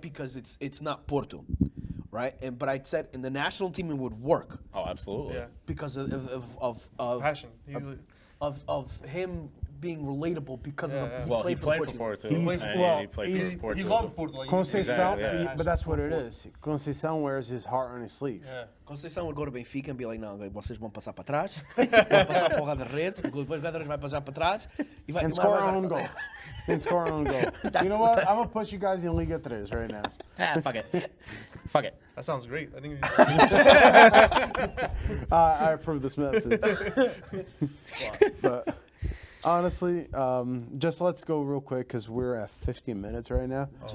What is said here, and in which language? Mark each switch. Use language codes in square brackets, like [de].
[en] Because it's not Porto, right? But I said in the national team it would work. Oh, absolutely. Yeah. Because of Passion. of him being relatable because of the Well, he played for Portugal. Porto. He played for Porto. He loved Porto. Conceição, Exactly, but that's what it is. Conceição wears his heart on his sleeve. Yeah. Conceição would go to Benfica and be like, [pt] não, vocês vão passar para trás, vão passar para o da rede, depois o Guedes vai passar para trás e vai... [en] And score our own goal. And score our own goal. You know what? I'm going to put you guys in Liga 3 right now. Fuck it. Fuck it. That sounds great. I think. I approve this message. But honestly, just let's go real quick because we're at 15 minutes right now.